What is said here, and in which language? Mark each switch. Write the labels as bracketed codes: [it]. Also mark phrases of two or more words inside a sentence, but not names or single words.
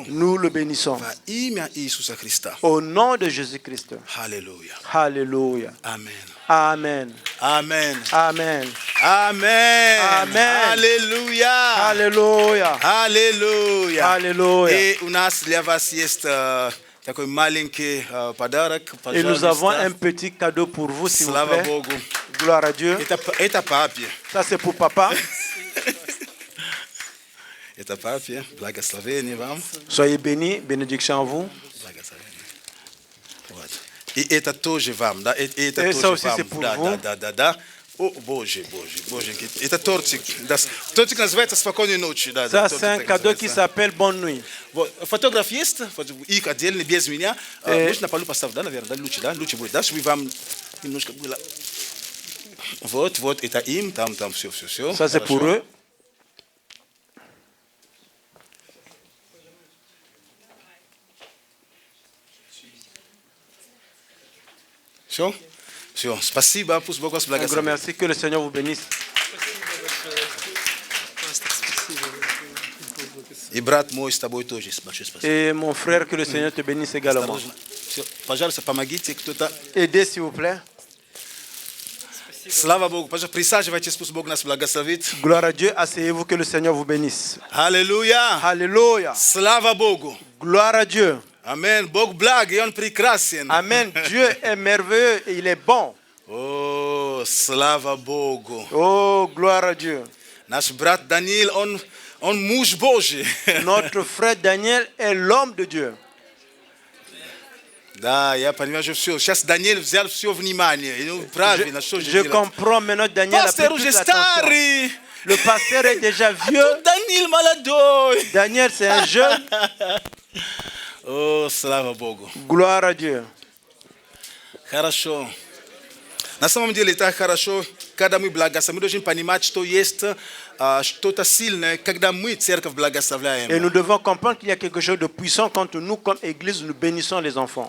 [fr] Nous le bénissons. [ru] Во имя Иисуса Христа. [fr] Au nom de Jésus-Christ. [ru] Аллилуйя. [fr] Alléluia. Amen. Amen. Amen. Amen. Amen. Amen. [ru] Аллилуйя. [fr] Alléluia. [ru] Аллилуйя. [fr] Alléluia. [ru] И у нас для вас есть такой маленький подарок. [fr] Et nous avons un [ru] Пожалуйста. [fr] petit cadeau pour vous, s'il vous [ru] Слава [fr] plaît. [ru] Богу. [fr] Gloire à Dieu. [ru] Это папе. [fr] Ça, c'est pour papa. [ru] Это папе. Благословение вам. [fr] Soyez bénis. Bénédiction à vous. [ru] Благословение. Вот. И это тоже вам, да? И это [fr] Et [ru] тоже [fr] ça aussi, [ru] вам. [fr] c'est pour [ru] Да, [fr] vous. [ru] да. О, Боже. Это тортик. Да, тортик называется «Спокойной ночи». Да, [fr] Ça, [ru] тортик [fr] c'est un [ru] так [fr] cadeau qui [ru] называется. [fr] s'appelle Bonne Nuit. [ru] Вот. Фотограф есть? Вот, их отдельно, без меня. Можно на полу поставить, да, наверное? Да, лучше будет, да? Чтобы вам немножко было... Вот, это им, там, все. [fr] Ça, c'est pour eux. [ru] Все. Спасибо, пусть Бог вас [fr] Un grand [ru] благословит. [fr] merci. Que le Seigneur vous bénisse. [ru] И брат мой с тобой тоже большое спасибо. [fr] Et mon frère, que le Seigneur te bénisse également. [ru] Осторожно. Всё, пожалуйста, помогите кто-то. [fr] Aidez, s'il vous plaît. [ru] Слава Богу. Пожалуйста, присаживайтесь, пусть Бог нас благословит. [fr] Gloire à Dieu. Asseyez-vous, que le Seigneur vous bénisse. [ru] Аллилуйя. [fr] Alléluia. [ru] Слава Богу. [fr] Gloire à Dieu. [ru] Аминь. Бог благ, и Он прекрасен. [fr] Amen. Dieu est merveilleux et il est bon. [ru] О, слава Богу. [fr] Oh, gloire à Dieu. [ru] Наш брат Даниил, он муж Божий. [fr] Notre frère Daniel est l'homme de Dieu. [ru] Да, я понимаю, что все. Сейчас Даниил взял все внимание. Ну, правильно, что же [fr] Je [ru] делать? [fr] comprends maintenant Daniel a pris [ru] Пастор [fr] toute [ru] уже [fr] l'attention. [ru] старый. [fr] Le pasteur est déjà vieux. [ru] Тут Даниил молодой. [fr] Daniel, c'est un jeune. [ru] О, слава Богу. [fr] Gloire à Dieu. [ru] Хорошо. На самом деле это хорошо, когда мы благословляем. Мы должны понимать, что есть что-то сильное, когда мы церковь [fr] Et [ru] благословляем. [fr] nous devons comprendre qu'il y a quelque chose de puissant quand nous, comme Église, nous bénissons les enfants.